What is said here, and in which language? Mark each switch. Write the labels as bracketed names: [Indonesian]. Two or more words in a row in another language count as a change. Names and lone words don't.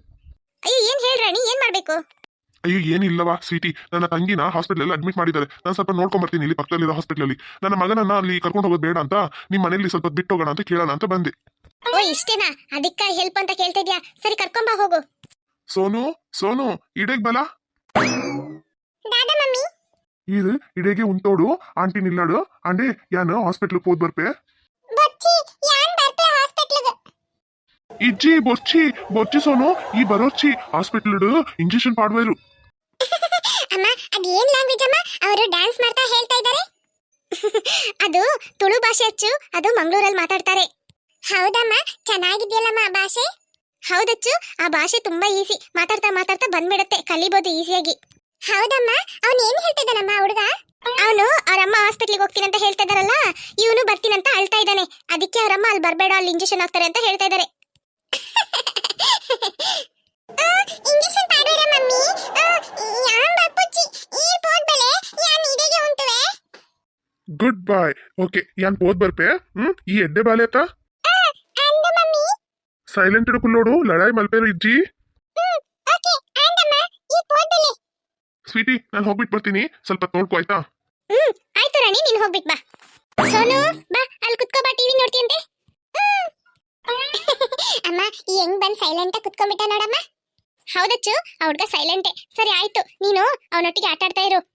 [Kannada] ಅಯ್ಯೋ ಏನ್ ಹೇಳ್ರಾಣಿ, ಏನ್ ಮಾಡ್ಬೇಕು? ಅಯ್ಯೋ ಏನಿಲ್ಲವಾ ಸ್ವೀಟಿ, ನನ್ನ ತಂಗಿನ ಹಾಸ್ಪಿಟಲ್ ಅಡ್ಮಿಟ್ ಮಾಡಿದ್ದಾರೆ. ನಾನು ಸ್ವಲ್ಪ ನೋಡ್ಕೊಂಡ್ ಬರ್ತೀನಿ ಇಲ್ಲಿ ಪಕ್ಕದಲ್ಲಿರೋ ಹಾಸ್ಪಿಟಲ್. ನನ್ನ ಮಗನನ್ನ ಅಲ್ಲಿ ಕರ್ಕೊಂಡು ಹೋಗೋದು ಬೇಡ ಅಂತ, ನಿಮ್ಮ ಮನೆಯಲ್ಲಿ ಸ್ವಲ್ಪ ಬಿಟ್ಟು ಹೋಗೋಣ ಅಂತ ಕೇಳೋಣ ಅಂತ ಬಂದೆ. ಓ ಇಷ್ಟೇನಾ, ಅದಕ್ಕ ಹೆಲ್ಪ್ ಅಂತ ಕೇಳ್ತಾ ಇದ್ಯಾ? ಸರಿ ಕರ್ಕೊಂಬಾ ಹೋಗು. [Tulu] ಸೋನು ಸೋನು ಇಡೆಗ್ ಬಲ. ದಾದಾ ಮಮ್ಮಿ ಇದು ಇಡೆಗೆ ಉಂಟೋಡು ಆಂಟಿ ನಿಲ್ಲಾಡು ಅಂಡೆ ಯಾನು ಹಾಸ್ಪಿಟಲ್ ಹೋದ್ ಬರ್ಪೆ. ಬಚ್ಚಿ ಯಾನ್ ಬರ್ಪೆ ಹಾಸ್ಪಿಟಲ್. ಇಜ್ಜಿ ಬೊಚ್ಚಿ ಬೊಚ್ಚಿ ಸೋನು ಈ ಬರೋಚ್ಚಿ ಹಾಸ್ಪಿಟಲ್ ಇಂಜೆಕ್ಷನ್ ಪಾಡ್ವೈರು. [Kannada] ಅಮ್ಮ ಅದೇನ್ ಲ್ಯಾಂಗ್ವೇಜ್ ಅಮ್ಮ? ಅವರು ಡ್ಯಾನ್ಸ್ ಮಾಡ್ತಾ ಹೇಳ್ತಾ ಇದ್ದಾರೆ. ಅದು ತುಳು ಭಾಷೆ ಅಚ್ಚು, ಅದು ಮಂಗಳೂರಲ್ಲಿ ಮಾತಾಡ್ತಾರೆ. ಹೌದಮ್ಮ, ಚೆನ್ನಾಗಿದ್ಯಲ್ಲಮ್ಮ ಆ ಭಾಷೆ? ಹೌದಚ್ಚು, ಆ ಭಾಷೆ ತುಂಬಾ ಈಸಿ. ಮಾತಾಡ್ತಾ ಮಾತಾಡ್ತಾ ಬಂದ್ಬಿಡತ್ತೆ, ಕಲಿಬಹುದು ಈಸಿಯಾಗಿ. ಹೌದಮ್ಮ, ಅವನು ಏನ್ ಹೇಳ್ತಿದ್ದಾನಮ್ಮ ಹುಡುಗ? ಅವನು ಅವರಮ್ಮ ಹಾಸ್ಪಿಟ್ಲಿಗೆ ಹೋಗ್ತೀನಿ ಅಂತ ಹೇಳ್ತಾ ಇದಾರಲ್ಲ, ಇವನು ಬರ್ತೀನಂತ ಅಳ್ತಾ ಇದ್ದಾನೆ. ಅದಕ್ಕೆ ಅವರಮ್ಮ ಅಲ್ಲಿ ಬರ್ಬೇಡ, ಅಲ್ಲಿ ಇಂಜೆಕ್ಷನ್ ಹಾಕ್ತಾರೆ ಅಂತ ಹೇಳ್ತಾ ಇದ್ದಾರೆ. [Tulu] ಇಂಜೆಕ್ಷನ್ ಪಾಡೋರ ಮಮ್ಮಿ ಯಾನ್ ಬಾಪುಚ್ಚಿ ಈ ಪೋಡ್ ಬಲೆ ಯಾನ್ ಇದೆಗೆ ಉಂಟುವೆ. [English] good boy. [Tulu] ಓಕೆ ಯಾನ್ ಹೋದ್ ಬರ್ಪೆ. ಈ ಎಡ್ಡೆ ಬಾಲೆ ಆತ ಅಂದ ಮಮ್ಮಿ ಸೈಲೆಂಟ್ ಇಡ್ಕೊಳ್ಳೋಡು ಲಡಾಯಿ ಮಲ್ಪೇರು ಇಜ್ಜಿ. ಓಕೆ ಅಂದಮ್ಮ ಈ ಪೋಡ್ ಬಲೆ. [Kannada] ಸ್ವೀಟಿ ನಾನು ಹೋಗ್ಬಿಟ್ಟು ಬರ್ತೀನಿ, ಸ್ವಲ್ಪ ನೋಡ್ಕೋ ಆಯ್ತಾ? ಆಯ್ತು ರಾಣಿ, ನೀನು ಹೋಗ್ಬಿಟ್ ಬಾ. ಸೋನು ಬಾ, ಅಲ್ಲಿ ಕುತ್ಕೋ ಬಾ, ಟಿವಿ ನೋಡ್ತೀಯಂತೆ. ಅಮ್ಮ ಈ ಹೆಂಗ್ ಬಂದ್ ಸೈಲೆಂಟ್ ಆಗಿ ಕುತ್ಕೊಂಡ್ಬಿಟ್ಟ ನೋಡಮ್ಮ. ಹೌದಚ್ಚು, ಆ ಹುಡ್ಗ ಸೈಲೆಂಟೇ. ಸರಿ ಆಯ್ತು, ನೀನು ಅವನೊಟ್ಟಿಗೆ ಆಟ ಆಡ್ತಾ ಇರು.